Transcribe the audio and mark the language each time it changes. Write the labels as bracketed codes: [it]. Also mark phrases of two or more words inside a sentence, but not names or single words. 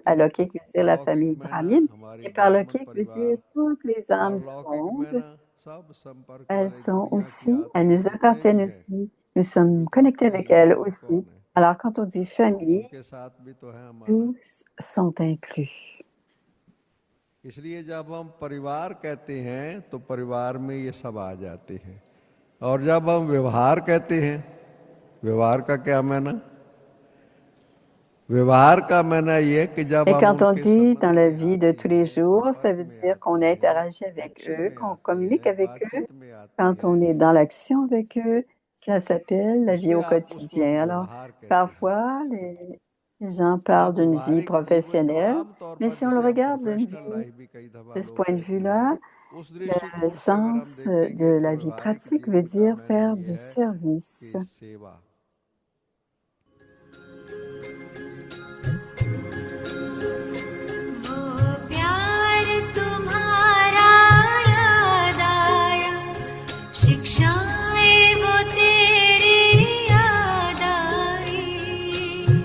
[fr] Alokik veut dire la famille brahmine. Et Parlokik veut dire toutes les âmes du monde. Elles sont aussi, elles nous appartiennent aussi. Nous sommes connectés avec elles aussi. Alors, quand on dit famille, tous sont inclus. [hi] इसलिए जब हम परिवार कहते हैं तो परिवार में ये सब आ जाते हैं और जब हम व्यवहार कहते हैं व्यवहार का क्या मायना व्यवहार का मायना ये कि जब [fr] Et [hi] हम [fr] quand on [hi] उनके [fr] dit dans [hi] संबंध [fr] la [hi] में [fr] vie de [hi] आते [fr] tous les [hi] हैं [fr] jours, ça veut [hi] संपर्क में [fr] dire qu'on [hi] आते हैं [fr] interagit avec eux, [hi] कनेक्शन में [fr] qu'on [hi] आते [fr] communique [hi] हैं [fr] avec eux. [hi] बातचीत में आते [fr] Quand on [hi] हैं [fr] est dans l'action avec eux, ça s'appelle la vie [hi] उसमें [fr] au [hi] आप उसको [fr] quotidien. Alors, [hi] व्यवहार कहते हैं [fr] parfois, les gens parlent [hi] आप [fr] d'une vie [hi] व्यवहारिक जीवन जो [fr] professionnelle, [hi] आमतौर [fr] mais [hi] पर [fr] si on le [hi] जिसे हम [fr] regarde d'une [hi] प्रोफेशनल [fr] vie [hi] लाइफ भी कई दफा [fr] de ce [hi] लोग [fr] point de [hi] कहते हैं [fr] vue-là, [hi] उस [fr] le [hi] दृष्टिकोण से अगर हम [fr] sens [hi] देखेंगे [fr] de [hi] तो [fr] la vie [hi] व्यवहारिक [fr] pratique veut [hi] जीवन का [fr] dire [hi] मायना [fr] faire [hi] ये [fr] du [hi] है [fr] service. [hi] कि सेवा वो प्यार तुम्हारा याद आया शिक्षाएं वो तेरी याद आई